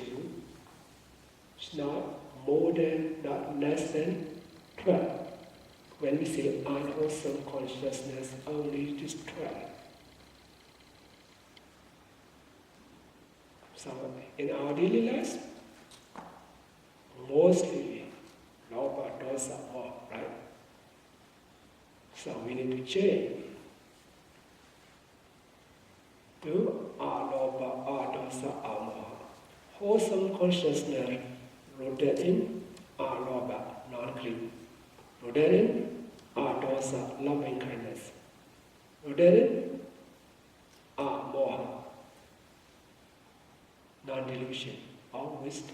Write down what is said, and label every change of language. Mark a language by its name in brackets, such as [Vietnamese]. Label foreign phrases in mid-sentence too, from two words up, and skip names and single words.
[English] It's not more than, not less than 12. When we say unwholesome consciousness, only this 12. So in our daily lives, mostly [Pali] lobha, dosa, moha, [English] right? So we need to change to [Pali] alobha, adosa, amoha. [English] Wholesome consciousness rooted in alobha, non-greed. Rooted in adosa, loving kindness. Rooted in amoha, non-delusion, or wisdom.